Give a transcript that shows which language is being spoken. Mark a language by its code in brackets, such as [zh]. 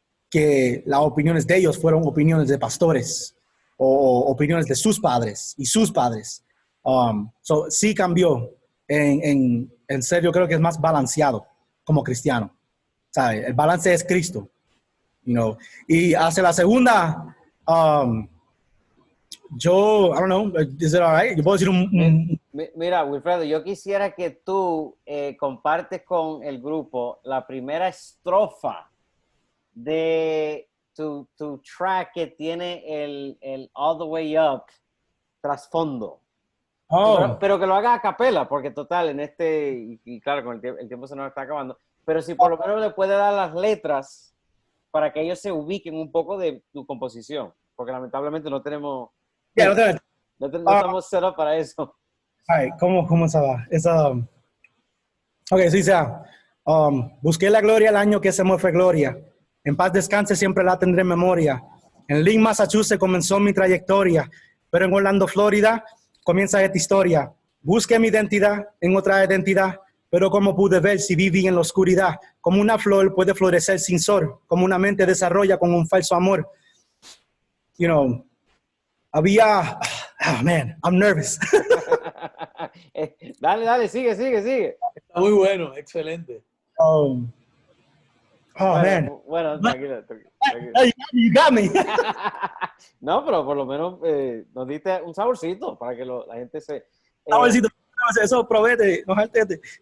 [es] Que las opiniones de ellos fueron opiniones de pastores o opiniones de sus padres y sus padres. Sí cambió. En serio, creo que es más balanceado como cristiano. ¿Sabe? El balance es Cristo. Y hacia la segunda, [en] Yo, I don't know, is it all right? [es] Yo puedo decir Mira, Wilfredo, yo quisiera que tú compartes con el grupo la primera estrofa de tu track que tiene el All the Way Up trasfondo. Oh, Pero que lo haga a capela, porque total, y claro, con el tiempo se nos está acabando, pero si por lo menos le puede dar las letras para que ellos se ubiquen un poco de tu composición, porque lamentablemente no tenemos, yeah, no te- no estamos [en] set up [es] para eso. Ay, ¿cómo se va? Ok, sí, sea. Busqué la gloria el año que se me fue gloria. En paz descanse, siempre la tendré en memoria. En Lynn, Massachusetts comenzó mi trayectoria, pero en Orlando, Florida, comienza esta historia. Busqué mi identidad en otra identidad, pero como pude ver si viví en la oscuridad, como una flor puede florecer sin sol, como una mente desarrolla con un falso amor. [en] You know, oh man, I'm nervous. [es] Dale, sigue. Está muy bueno, excelente. [en] Oh man. [es] Bueno, tranquilo. [en] You got me. [es] No, pero por lo menos nos diste un saborcito para que la gente se... Saborcito, eso promete, no jaltete.